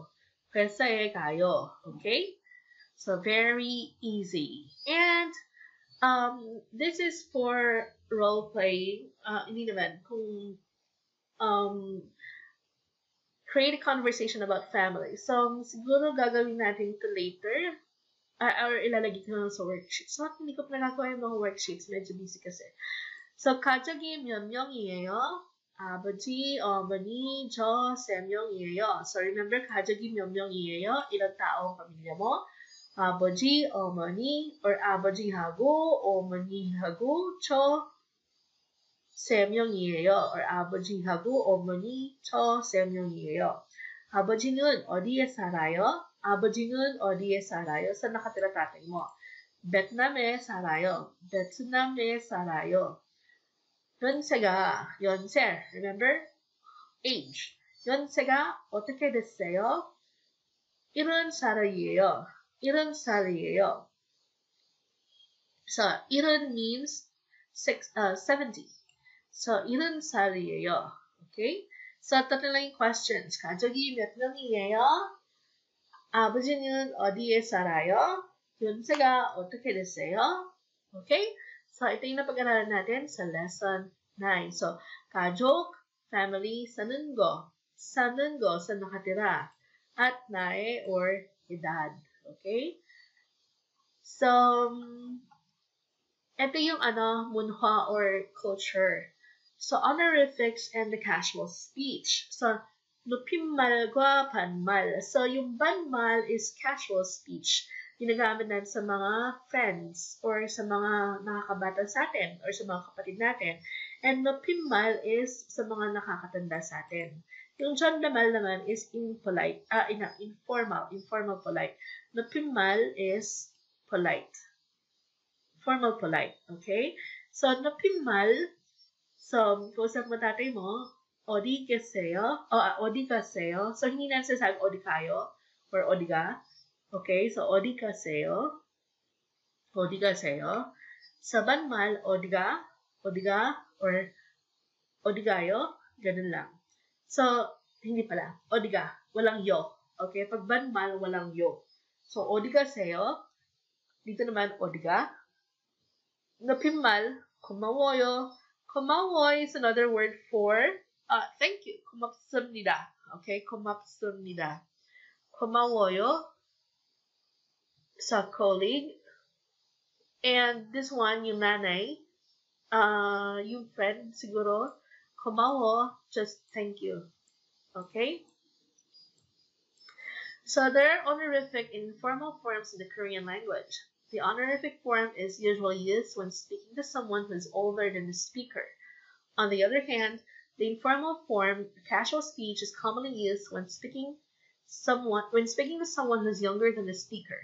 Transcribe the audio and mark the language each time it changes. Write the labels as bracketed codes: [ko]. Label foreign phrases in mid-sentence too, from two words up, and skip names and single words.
[ko] 회사에 가요. [en] Okay? So very easy. And this is for role play. [tl] Hindi naman kung [en] create a conversation about family. [tl] So siguro gagawin natin ito later. Or ilalagay ko na sa worksheet. So hindi ko pa nagagawa yung mga worksheets. Medyo busy kasi. So [ko] 가족이 몇 명이에요? 아버지, 어머니, 저 3명이에요. [en] So remember, [ko] 가족이 몇 명이에요? 이런 [tl] tao ang pamilya mo. [ko] 아버지, 어머니, or 아버지하고, 어머니하고, 저 3명이에요. Or 아버지하고, 어머니, 저 3명이에요. 아버지는 어디에 살아요? 아버지는 어디에 살아요? [tl] Saan nakatira tatay mo? [ko] 베트남에 살아요. 베트남에 살아요. 연세가, 연세, [en] remember? Age. [ko] 연세가 어떻게 됐어요? 70살이에요. 70살이에요. [en] So, 70 means 70. So, [ko] 70살이에요. Okay? [tl] So, tatlo lang yung questions. [ko] 가족이 몇 명이에요? 아버지는 어디에 살아요? 연세가 어떻게 됐어요? [en] Okay? [tl] So, ito yung napag-aralan natin sa lesson 9. So, [ko] 가족, [en] family, sanon go. Sanon go, [tl] saan nakatira. At nae or edad. Okay? So, ito yung munhwa or culture. [en] So, honorifics and the casual speech. So, [ko] 높임말과 반말. [en] So, yung 반말 is casual speech. [tl] Ginagamit natin sa mga friends or sa mga nakakabata sa atin or sa mga kapatid natin. And 높임말 is sa mga nakakatanda sa atin. Yung 존댓말 naman is [en] informal polite. 높임말 is polite. Formal polite, okay? So, [ko] 높임말, [tl] so, kausap mo tatay mo, [ko] 어디 계세요? 어디 가세요? [tl] So, hindi na sasabing [ko] 어디 가요 or 어디 가. Okay, so 어디 가세요? 어디 가세요? Sa banmal, 어디 가, or 어디 가요? [tl] Ganun lang. So, hindi pala. [ko] 어디 가, [tl] walang yo. Okay, pag banmal, walang yo. [en] So, [ko] 어디 가세요? [tl] Dito naman, [ko] 어디 가. 높임말, 고마워요. [en] 고마워 is another word for thank you. [ko] 고맙습니다. Okay, 고맙습니다. 고마워요. [en] Sa colleague. And this one, [tl] yung nanay, yung friend, siguro, [ko] 고마워, [en] just thank you. Okay? So there are honorific and informal forms in the Korean language. The honorific form is usually used when speaking to someone who is older than the speaker. On the other hand, the informal form, casual speech, is commonly used when speaking to someone who is younger than the speaker.